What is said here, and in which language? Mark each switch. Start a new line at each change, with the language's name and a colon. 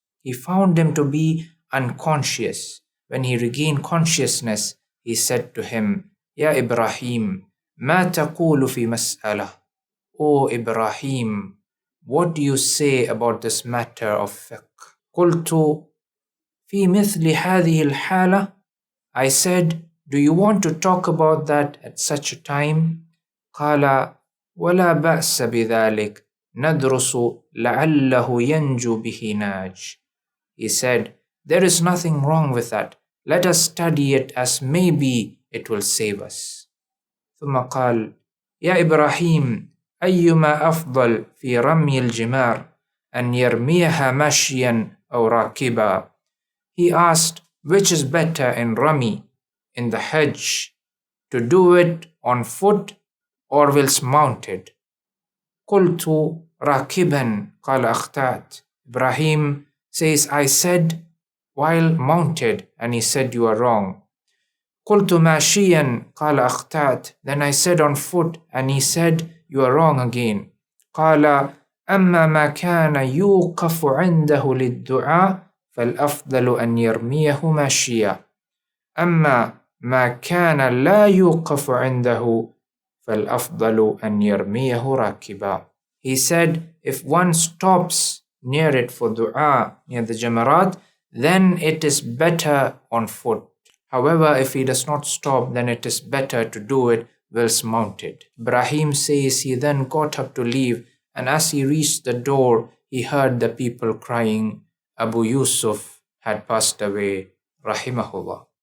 English: He found him to be unconscious. When he regained consciousness, he said to him,
Arabic: Ya Ibrahim, ma taqulu fi mas'alah.
English: O Ibrahim, what do you say about this matter of fiqh?
Arabic: قلت في مثل هذه الحالة.
English: I said, do you want to talk about that at such a time?
Arabic: قال ولا بأس بذلك ندرس لعله ينجو به ناج.
English: He said, there is nothing wrong with that. Let us study it as maybe it will save us.
Arabic: ثم قال يا إبراهيم أيما أفضل في رمي الجمار أن يرميها ماشيا أو راكبا.
English: He asked, which is better in Rami, in the Hajj, to do it on foot or whilst mounted?
Arabic: قلت راكبا قال أخطأت.
English: Ibrahim says, I said while mounted, and he said you are wrong.
Arabic: قلت ماشيا قال أخطأت.
English: Then I said on foot, and he said you are wrong again.
Arabic: قال أما ما كان يوقف عنده للدعاء فالأفضل أن يرميه ماشيا. أما ما كان لا يوقف عنده فالأفضل أن يرميه راكبا.
English: He said if one stops near it for dua, near the Jamarat, then it is better on foot. However, if he does not stop, then it is better to do it whilst mounted. Ibrahim says he then got up to leave, and as he reached the door, he heard the people crying, Abu Yusuf had passed away, rahimahullah.